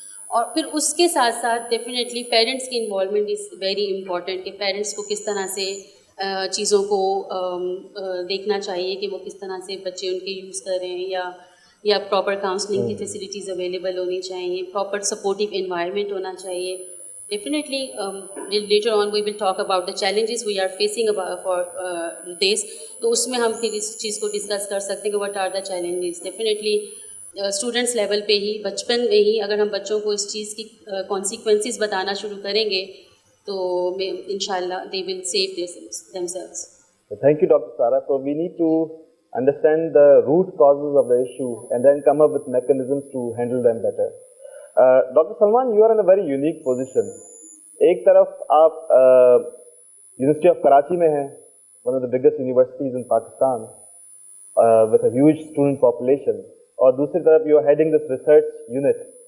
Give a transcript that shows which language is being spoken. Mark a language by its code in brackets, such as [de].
[ur] اور پھر اس کے ساتھ ساتھ ڈیفینیٹلی پیرنٹس کی [en] involvement is very important [ur] کہ پیرنٹس کو کس طرح سے چیزوں کو دیکھنا چاہیے کہ وہ کس طرح سے بچے ان کے یوز کر رہے ہیں, یا پراپر کاؤنسلنگ کی فیسلٹیز اویلیبل ہونی چاہیے, پراپر سپورٹیو انوائرمنٹ ہونا چاہیے. [en] Definitely, later on we will talk about the challenges we are facing for this. [ur] تو اس میں ہم پھر اس چیز کو ڈسکس کر سکتے ہیں کہ [en] what are the challenges. [ur] Definitely students level پہ ہی, بچپن میں ہی اگر ہم بچوں کو اس چیز کی کانسیکوینسز بتانا شروع کریں گے تو انشاءاللہ [en] they will save themselves. Thank you, Dr. Sara. So we need to understand the root causes of the issue and then come up with mechanisms to handle them better. Dr. Salman, you are in a very unique position. [ur] ایک طرف آپ university of Karachi میں ہیں, [en] one of the biggest universities in Pakistan, with a huge student population, [ur] اور دوسری طرف [en] you are heading this research unit.